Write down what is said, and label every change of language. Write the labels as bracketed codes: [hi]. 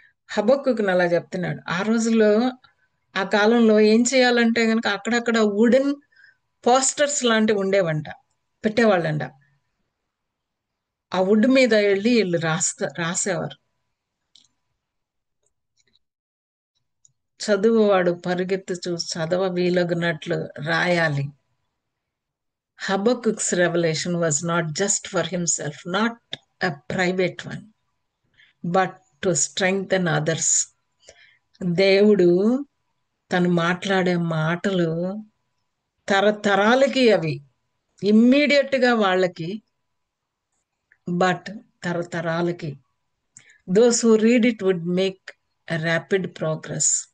[te] హబక్కుకు అలా చెప్తున్నాడు. ఆ రోజుల్లో ఆ కాలంలో ఏం చేయాలంటే గనక అక్కడక్కడ వుడెన్ పోస్టర్స్ లాంటివి ఉండేవంట, పెట్టేవాళ్ళంట. ఆ వుడ్ మీద వెళ్ళి వీళ్ళు రాసేవారు. చదువువాడు పరిగెత్తుచు చదవ వీలగునట్లు రాయాలి. [en] Habakkuk's revelation was not just for himself, not a private one, but to strengthen others. [te] దేవుడు తను మాట్లాడే మాటలు తరతరాలకి అవి ఇమ్మీడియట్ గా వాళ్ళకి, but తరతరాలకి. [en] Those who read it would make rapid progress.